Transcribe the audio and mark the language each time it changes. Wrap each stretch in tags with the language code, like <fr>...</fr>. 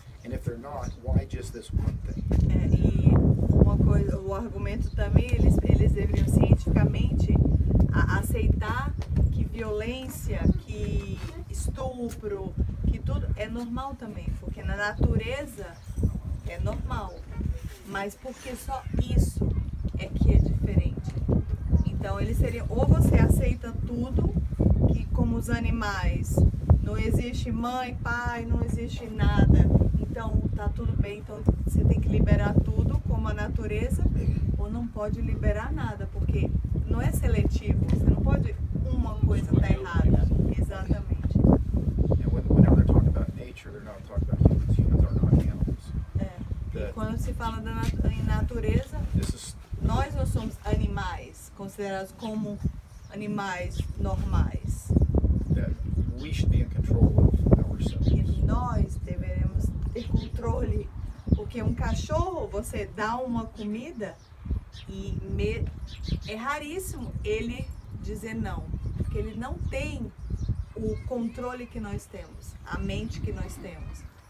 <en>And if they're not, why just this one thing?</en> <pt>E uma coisa, o argumento também, eles deveriam cientificamente aceitar que violência, que estupro, que tudo é normal também, porque na natureza é normal, mas porque só isso é que é diferente. Então eles seriam, ou você aceita tudo, que como os animais, não existe mãe, pai, não existe nada, então tá tudo bem, então você tem que liberar tudo como a natureza, ou não pode liberar nada, porque não é seletivo, você não pode, uma coisa tá errada. Exatamente.</pt> <en>And whenever they're talking about nature, they're not talking about humans. Humans are not animals.</en> <pt>E quando se fala em natureza, nós não somos animais, considerados como animais normais.</pt> <en>That we should be in control of ourselves.</en> <pt>E nós deveremos ter controle, porque um cachorro, você dá uma comida e é raríssimo ele dizer não, porque ele não tem o controle que nós temos, a mente que nós temos.</pt>